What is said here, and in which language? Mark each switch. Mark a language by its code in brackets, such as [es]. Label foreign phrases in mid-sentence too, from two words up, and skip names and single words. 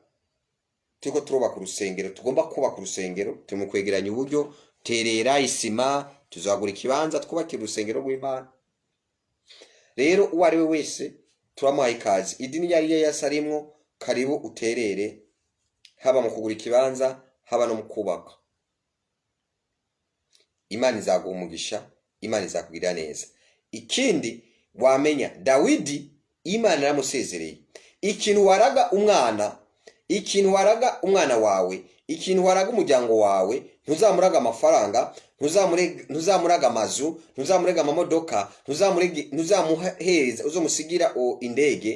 [rn] Turiko turubaka urusengero, tugomba kubaka urusengero, tumukwegeranya uburyo, terera isima, tuzagura ikibanza twubakira urusengero rw'Imana. Rero uwo ari we wese turamuhaye ikaze. Idini yari yasarimwo, karibu uterere, haba mu kugura ikibanza, haba no mu kubaka. Imana izaguha umugisha, Imana izakugirira neza. Ikindi wamenya, Dawidi Imana yaramusezereye. Ikintu waraga umwana wawe, ikintu waraga umuryango wawe, ntuzamuraga amafaranga, ntuzamuraga amazu, ntuzamuraga amamodoka, ntuzamuhereza uzomusigira indege.